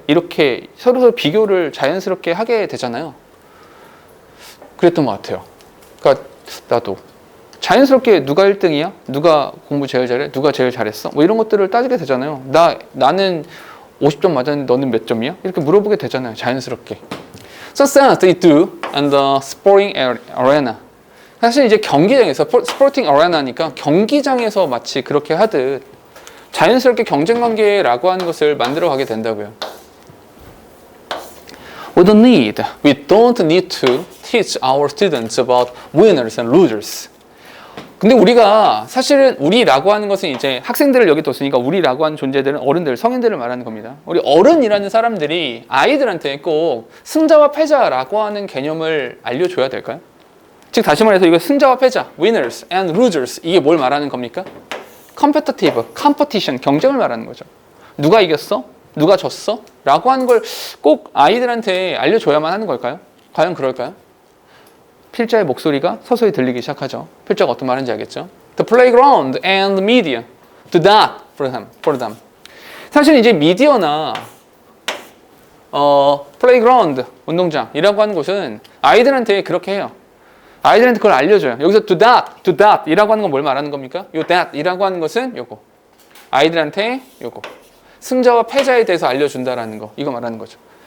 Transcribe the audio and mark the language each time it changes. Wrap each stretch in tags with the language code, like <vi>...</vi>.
<ko>이렇게 서로 비교를 자연스럽게 하게 되잖아요. 그랬던 것 같아요. 그러니까 나도 자연스럽게 누가 1등이야? 누가 공부 제일 잘해? 누가 제일 잘했어? 뭐 이런 것들을 따지게 되잖아요. 나는 50점 맞았는데 너는 몇 점이야? 이렇게 물어보게 되잖아요. 자연스럽게.</ko> <en>So as they do on the sporting arena.</en> <ko>사실 이제 경기장에서, 스포팅 어레나니까 경기장에서 마치 그렇게 하듯 자연스럽게 경쟁관계라고 하는 것을 만들어 가게 된다고요.</ko> <en>We don't need to teach our students about winners and losers.</en> <ko>근데 우리가 사실은 우리라고 하는 것은 이제 학생들을 여기 뒀으니까 우리라고 하는 존재들은 어른들, 성인들을 말하는 겁니다. 우리 어른이라는 사람들이 아이들한테 꼭 승자와 패자라고 하는 개념을 알려줘야 될까요? 즉 다시 말해서 이거 승자와 패자,</ko> <en>winners and losers</en> <ko>이게 뭘 말하는 겁니까?</ko> <en>competitive, competition,</en> <ko>경쟁을 말하는 거죠. 누가 이겼어? 누가 졌어? 라고 하는 걸 꼭 아이들한테 알려줘야만 하는 걸까요? 과연 그럴까요? 필자의 목소리가 서서히 들리기 시작하죠. 필자가 어떤 말인지 알겠죠?</ko> <en>The playground and media do that for them.</en> <ko>사실 이제 미디어나 playground, 운동장이라고 하는 곳은 아이들한테 그렇게 해요. 아이들한테 그걸 알려줘요. 여기서</ko> <en>do that</en> <ko>이라고 하는 건 뭘 말하는 겁니까? 요 that 이라고 하는 것은 요거. 아이들한테 요거. 승자와 패자에 대해서 알려준다라는 거. 이거 말하는 거죠.</ko>